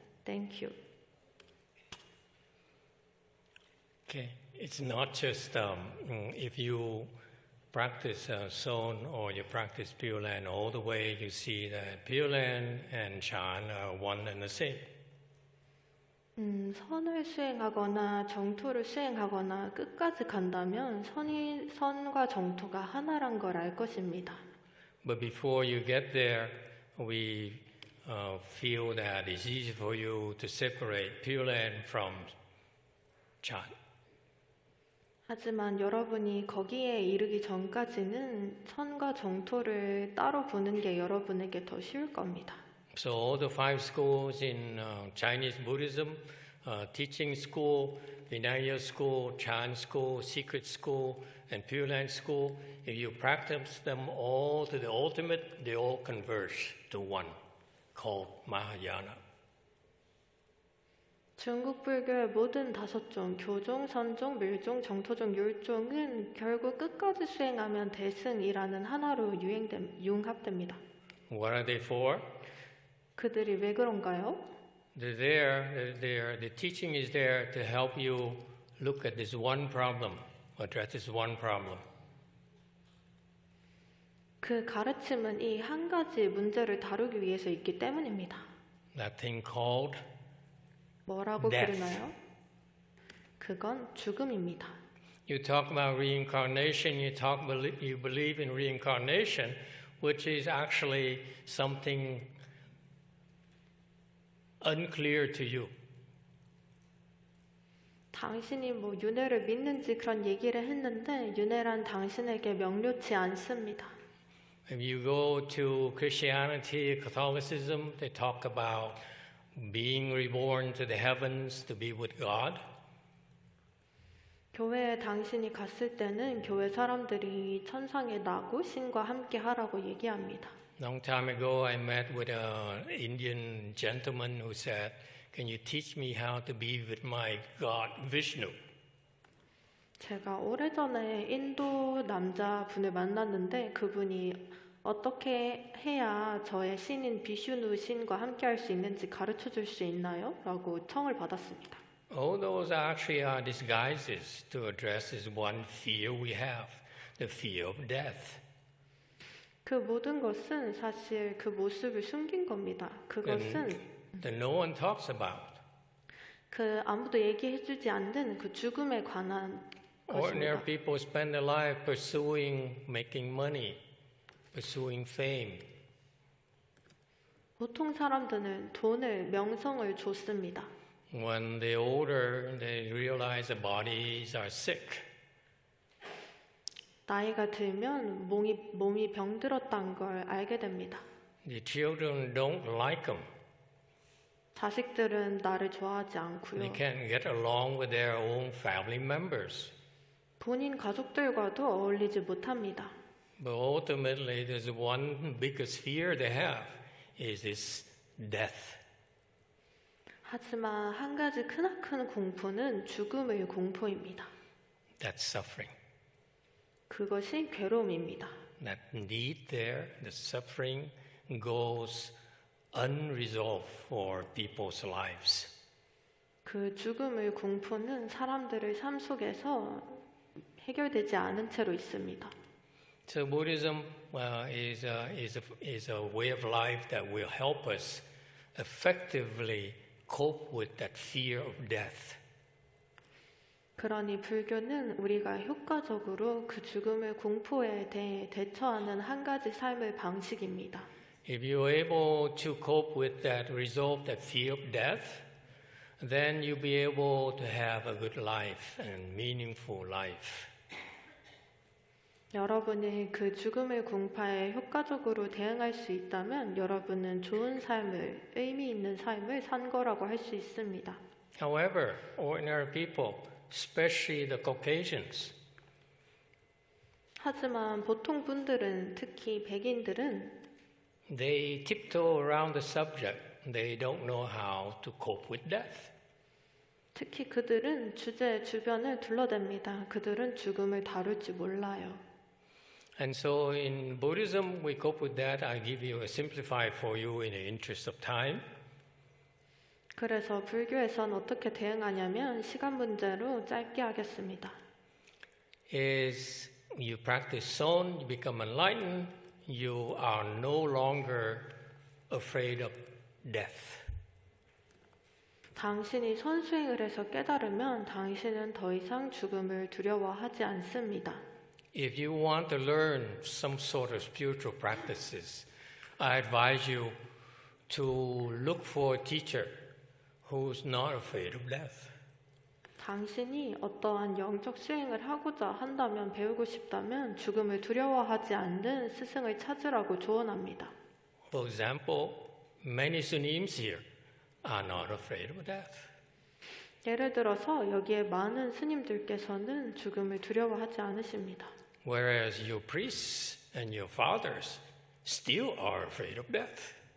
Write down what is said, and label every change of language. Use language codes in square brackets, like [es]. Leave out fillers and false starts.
[en] Thank you. Okay, it's not just if you practice Son or you practice Pure Land all the way, you see that Pure Land and Chan are one and the same. [ko] 선을 수행하거나 정토를 수행하거나 끝까지 간다면 선과 정토가 하나란 걸 알 것입니다. [en] But before you get there, we feel that it's easy for you to separate Pure Land from Chan. [ko] 하지만 여러분이 거기에 이르기 전까지는 선과 정토를 따로 보는 게 여러분에게 더 쉬울 겁니다. [en] So all the 5 schools in Chinese Buddhism, teaching school, Vinaya school, Chan school, secret school, and Pure Land school, if you practice them all to the ultimate, they all converge to one, called Mahayana. [ko] 중국 불교의 모든 5종, 교종, 선종, 밀종, 정토종, 율종은 결국 끝까지 수행하면 대승이라는 하나로 융합됩니다. [en] What are they for? [ko] 그들이 왜 그런가요? [en] They're there. The teaching is there to help you look at this one problem, address this one problem. [ko] 그 가르침은 이 한 가지 문제를 다루기 위해서 있기 때문입니다. [en] That thing called [ko] 뭐라고 [en] death. [ko] 부르나요? 그건 죽음입니다. [en] You talk about reincarnation, you believe in reincarnation, which is actually something unclear to you. [ko] 당신이 뭐 윤회를 믿는지 그런 얘기를 했는데 윤회란 당신에게 명료치 않습니다. [en] If you go to Christianity, Catholicism, they talk about being reborn to the heavens to be with God. [ko] 교회에 당신이 갔을 때는 교회 사람들이 천상에 나고 신과 함께 하라고 얘기합니다. [en] Long time ago, I met with an Indian gentleman who said, "Can you teach me how to be with my God, Vishnu?" [ko] 제가 오래전에 인도 남자분을 만났는데 그분이 어떻게 해야 저의 신인 비슈누 신과 함께 할 수 있는지 가르쳐 줄 수 있나요? 라고 청을 받았습니다. [en] All those actually are disguises to address this one fear we have, the fear of death. [ko] 그 모든 것은 사실 그 모습을 숨긴 겁니다. 그것은 [en] That no one talks about. [ko] 그 아무도 얘기해주지 않는 그 죽음에 관한 [en] Ordinary [ko] 것입니다. [en] people spend their life pursuing making money, pursuing fame. [ko] 보통 사람들은 돈을, 명성을 줬습니다. [en] When they're older, they realize their bodies are sick. [ko] 나이가 들면 몸이 병들었다는 걸 알게 됩니다. [en] The children don't like them. [ko] 자식들은 나를 좋아하지 [en] They [ko] 않고요. [en] can't get along with their own family members. [ko] 본인 가족들과도 어울리지 못합니다. [en] But ultimately, there's one biggest fear they have is this death. [ko] 하지만 한 가지 크나큰 공포는 죽음의 공포입니다. [en] That's suffering. [ko] 그것이 괴로움입니다. [en] that need there, the suffering, goes unresolved for people's lives. [ko] 그 죽음의 공포는 사람들의 삶 속에서 해결되지 않은 채로 있습니다. [en] So Buddhism is a way of life that will help us effectively cope with that fear of death. [ko] 그러니 불교는 우리가 효과적으로 그 죽음의 공포에 대해 대처하는 한 가지 삶의 방식입니다. [en] If you're able to cope with that, resolve that fear of death, then you'll be able to have a good life and meaningful life. [ko] 여러분이 그 죽음의 공포에 효과적으로 대응할 수 있다면 여러분은 좋은 삶을, 의미 있는 삶을 산 거라고 할 수 있습니다. [en] However, ordinary people, especially the Caucasians, [ko] 하지만 보통 분들은, 특히 백인들은 [en] they tiptoe around the subject. They don't know how to cope with death. [ko] 특히 그들은 주제 주변을 둘러댑니다. 그들은 죽음을 다룰지 몰라요. [en] And so in Buddhism, we cope with that. I'll give you a simplified for you in the interest of time. [ko] 그래서 불교에선 어떻게 대응하냐면 시간 문제로 짧게 하겠습니다. [en] Is you practice Son, you become enlightened, you are no longer afraid of death. [ko] 당신이 선수행을 해서 깨달으면 당신은 더 이상 죽음을 두려워하지 않습니다. [en] If you want to learn some sort of spiritual practices, I advise you to look for a teacher who's not afraid of death. [ko] 당신이 어떠한 영적 수행을 하고자 한다면, 배우고 싶다면 죽음을 두려워하지 않는 스승을 찾으라고 조언합니다. [en] For example, many Sunims here are not afraid of death. [ko] 예를 들어서 여기에 많은 스님들께서는 죽음을 두려워하지 않으십니다. [en] Whereas your priests and your fathers still are afraid of death.